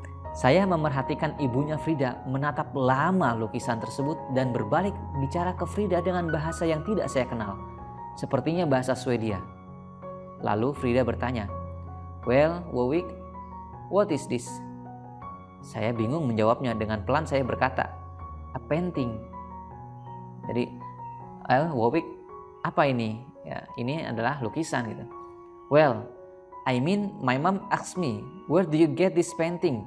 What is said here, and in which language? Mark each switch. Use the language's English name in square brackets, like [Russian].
[Indonesian] Saya memerhatikan ibunya Frida menatap lama lukisan tersebut dan berbalik bicara ke Frida dengan bahasa yang tidak saya kenal, sepertinya bahasa Swedia. Lalu Frida bertanya, [English] "Well, Wowik, what is this?" [Indonesian] Saya bingung menjawabnya. Dengan pelan saya berkata, [English] "A painting." [Indonesian] Jadi, Wowik, apa ini? Ya, ini adalah lukisan gitu. [English] "Well, I mean my mom asked me, where do you get this painting?"